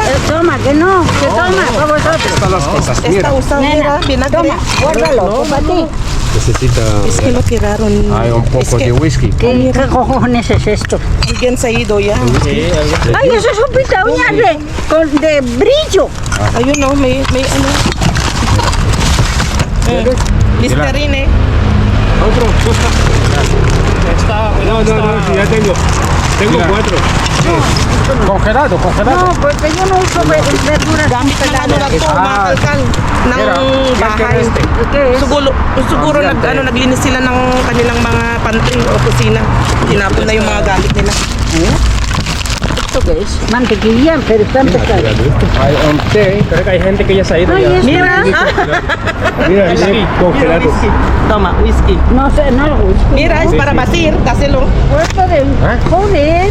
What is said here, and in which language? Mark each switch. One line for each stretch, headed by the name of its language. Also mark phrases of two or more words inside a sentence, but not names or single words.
Spanish: Toma, que no, que toma, para vosotros. Están las cosas. Está Mira, usado, mira, Nena, vinagre. toma, guárdalo, para ti. necesita. Es que lo tiraron. Hay un Es poco que de whisky. ¿Qué cojones es esto? alguien se ha ido ya. Sí, algo. Ay, eso es un pinta uñas de brillo.
Filipino: Ayun no, may ano. Listerine.
Spanish: Otro. No, ya tengo. Tengo 4. Congelado. No, porque yo no uso verduras
Filipino: Gamit ng ano lang to, mga kalkal, ng bahay.
Spanish: ¿Qué es?
Filipino: Siguro naglinis sila ng kanilang mga pantry o kusina. Tinapon na yung mga gamit nila.
Spanish: ¿Esto qué es? Mantequilla, pero está empezado. Hay un té. Creo que hay gente que ya se ha ido Ay, ya. es- Mira, Mira, congelado. toma, whisky. No sé, no whisky. Mira, es para basir, dáselo. Puesto de... Joder,